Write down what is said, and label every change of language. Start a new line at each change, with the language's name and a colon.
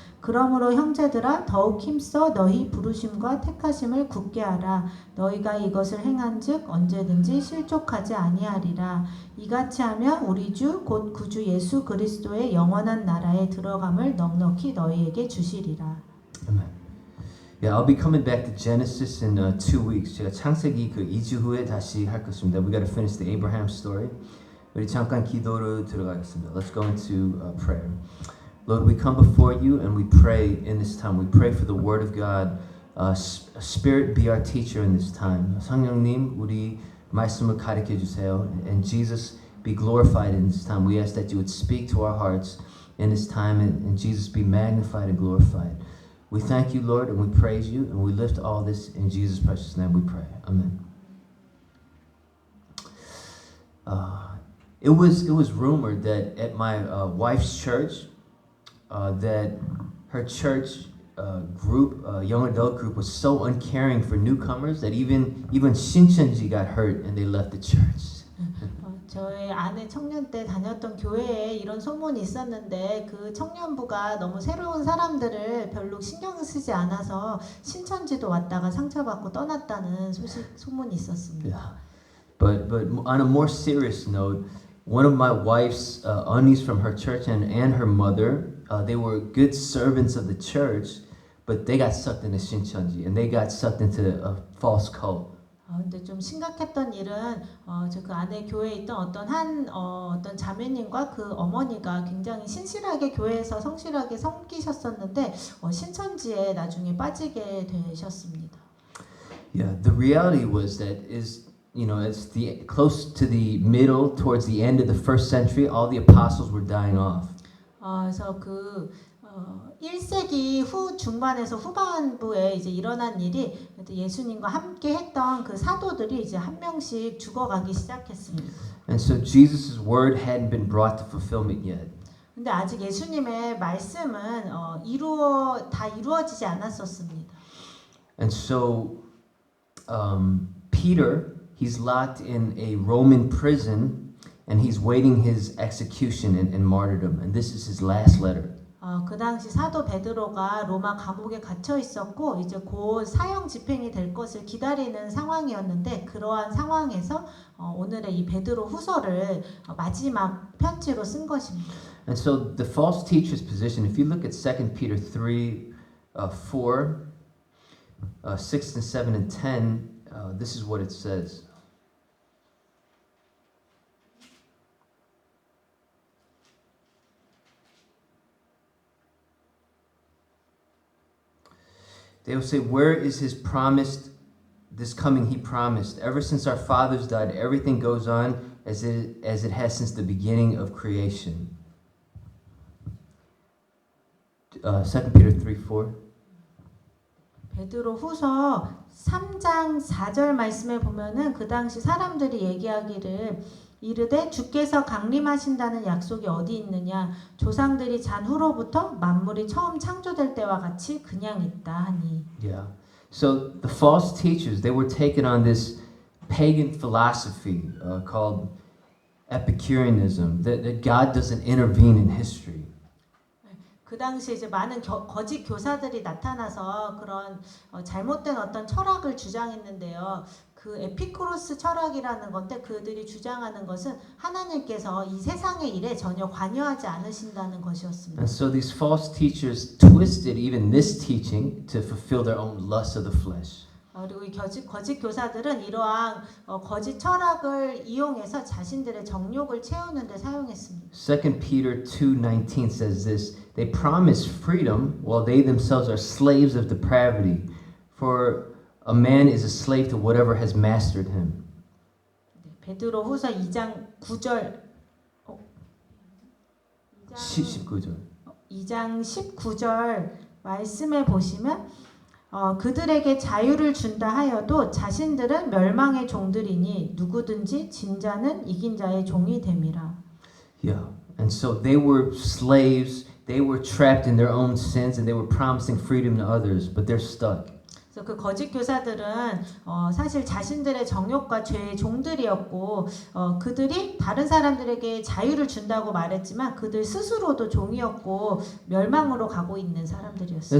Korean: 그러므로 형제들아 더욱 힘써 너희 부르심과 택하심을 굳게 하라. 너희가 이것을 행한즉 언제든지 실족하지 아니하리라. 이같이 하면 우리 주 곧 구주 예수 그리스도의 영원한 나라에 들어감을 넉넉히 너희에게 주시리라.
English: Amen. Yeah, I'll be coming back to Genesis in 2 weeks.
Korean: 제가 창세기 그 2주 후에 다시 할 것입니다.
English: We got to finish the Abraham story.
Korean: 우리 잠깐 기도로 들어가겠습니다.
English: Let's go into prayer. Lord, we come before you and we pray in this time. We pray for the Word of God. Spirit be our teacher in this time.
Korean: 성령님, 우리 말씀을 가르쳐 주세요.
English: And Jesus be glorified in this time. We ask that you would speak to our hearts in this time and Jesus be magnified and glorified. We thank you, Lord, and we praise you and we lift all this in Jesus' precious name we pray. Amen. It was rumored that at my wife's church that her church group, young adult group, was so uncaring for newcomers that even 신천지 got hurt and they left the church.
Korean: 저희 아내 청년 때 다녔던 교회에 이런 소문이 있었는데 그 청년부가 너무 새로운 사람들을 별로 신경 쓰지 않아서 신천지도 왔다가 상처받고 떠났다는 소문이 있었습니다.
English: Yeah. But on a more serious note, one of my wife's aunties from her church and her mother, they were good servants of the church, but they got sucked into 신천지 and they got sucked into a false cult.
Korean: 근데 좀 심각했던 일은 저 그 안에 교회에 있던 어떤 자매님과 그 어머니가 굉장히 신실하게 교회에서 성실하게 섬기셨었는데 신천지에 나중에 빠지게 되셨습니다.
English: Yeah, the reality was that it's the close to the middle, towards the end of the first century, all the apostles were dying off.
Korean: 그래서 1세기 후 중반에서 후반부에 이제 일어난 일이 예수님과 함께 했던 그 사도들이 이제 한 명씩 죽어가기 시작했습니다.
English: And so Jesus' word hadn't been brought to fulfillment yet.
Korean: 근데 아직 예수님의 말씀은 다 이루어지지 않았었습니다.
English: And so Peter, he's locked in a Roman prison and he's waiting his execution and martyrdom. And this is his last letter.
Korean: 그 당시 사도 베드로가 로마 감옥에 갇혀 있었고 이제 곧 사형 집행이 될 것을 기다리는 상황이었는데 그러한 상황에서 오늘의 이 베드로 후서를 마지막 편지로 쓴 것입니다.
English: And so the false teacher's position, if you look at 2 Peter 3, 4, 6 and 7 and 10, this is what it says. They will say, where is his promised, this coming he promised? Ever since our fathers died, everything goes on as it has since the beginning of creation. 2 Peter 3, 4.
Korean: 베드로 후서 3장 4절 말씀에 보면은 그 당시 사람들이 얘기하기를 이르되 주께서 강림하신다는 약속이 어디 있느냐 조상들이 잔 후로부터 만물이 처음 창조될 때와 같이 그냥 있다 하니.
English: Yeah. So the false teachers, they were taking on this pagan philosophy called Epicureanism, that God doesn't intervene in history.
Korean: 그 당시에 이제 많은 거짓 교사들이 나타나서 그런 잘못된 어떤 철학을 주장했는데요. 그 에피쿠로스 철학이라는 건데 그들이 주장하는 것은 하나님께서 이 세상의 일에 전혀 관여하지 않으신다는 것이었습니다.
English: And so these false teachers twisted even this teaching to fulfill their own lust of the flesh.
Korean: 그리고 이 거짓 교사들은 이러한 거짓 철학을 이용해서 자신들의 정욕을 채우는 데 사용했습니다.
English: 2 Peter 2:19 says this, they promise freedom while they themselves are slaves of depravity. For a man is a slave to whatever has mastered him.
Korean: 베드로 후서 2장 9절 19절. 2장 19절 말씀에 보시면 그들에게 자유를 준다 하여도 자신들은 멸망의 종들이니 누구든지 진 자는 이긴 자의 종이 됨이라.
English: Yeah. And so they were slaves, they were trapped in their own sins and they were promising freedom to others, but they're stuck.
Korean: 그래서 그 거짓 교사들은 사실 자신들의 정욕과 죄의 종들이었고 그들이 다른 사람들에게 자유를 준다고 말했지만 그들 스스로도 종이었고 멸망으로 가고 있는 사람들이었어요.